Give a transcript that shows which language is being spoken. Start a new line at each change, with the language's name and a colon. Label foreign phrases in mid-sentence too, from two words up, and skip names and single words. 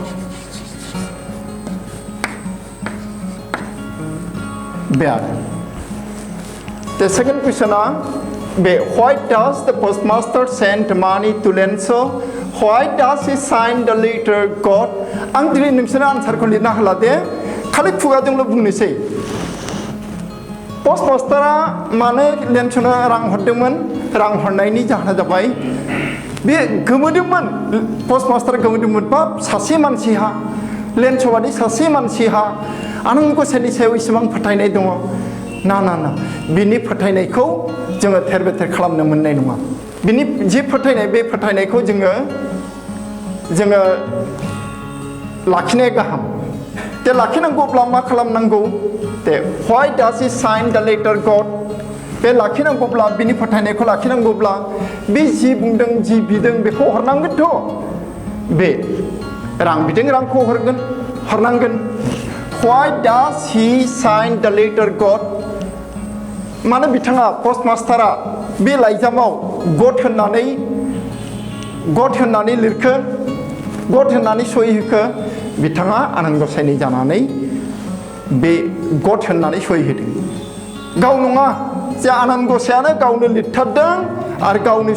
English: bad The second question why does the postmaster send money to Lanza? Why does he sign the letter God?
Bodo: आं दिनै नोंसोरनो आन्सारखौ लिरना होला दे खालि खुगाजोंल' बुंनोसै postmasterआ मानो लेन्सनो रां हरदोंमोन रां हरनायनि जाहोना जाबाय बे गोमोदोंमोन postmaster गोमोदोंमोन बा सासे मानसिहा लेन्सबादि सासे मानसिहा आनन्द गसाइनि सायाव इसेबां फोथायनाय दङ ना बिनि फोथायनायखौ जोङो थेर बेथेर खालामनो मोननाय नङा बिनि जि फोथायनाय बे फोथायनायखौ जोङो लाखिनाया गाहाम ते लाखिनांगौब्ला मा खालामनांगौ ते
English: why does he sign the letter God
Bodo: बे लाखिनांगौब्ला बिनि फोथायनायखौ लाखिनांगौब्ला बे जि बुंदों जि बिदों बेखौ हरनांगोनथ' बे रां बिदों रांखौ हरनांगोन
English: why does he sign the letter God
Bodo: मानो बिथाङा postmasterआ बे लाइजामाव God होननानै लिरखो God होननानै सहि होखो बिथाङा आनान गसाइनि जानानै बे God होननानै सहि होदों गाव नङा जे आनान गसाइयानो गावनो लिरथारदों आरो गावनो